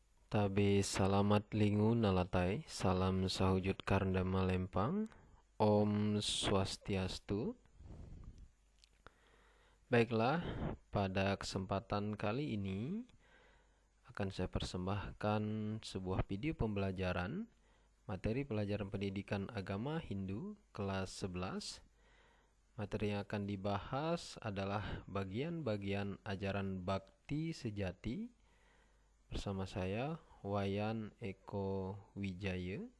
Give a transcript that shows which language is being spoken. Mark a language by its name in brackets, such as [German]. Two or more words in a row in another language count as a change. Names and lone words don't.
[Ngaju] Tabe salamat lingu nalatai, salam sahujud karna malempang, Om Swastiastu. [Indonesian] Baiklah, pada kesempatan kali ini akan saya persembahkan sebuah video pembelajaran materi pelajaran pendidikan agama Hindu kelas 11. Materi yang akan dibahas adalah bagian-bagian ajaran bakti sejati bersama saya Wayan Eko Wijaya.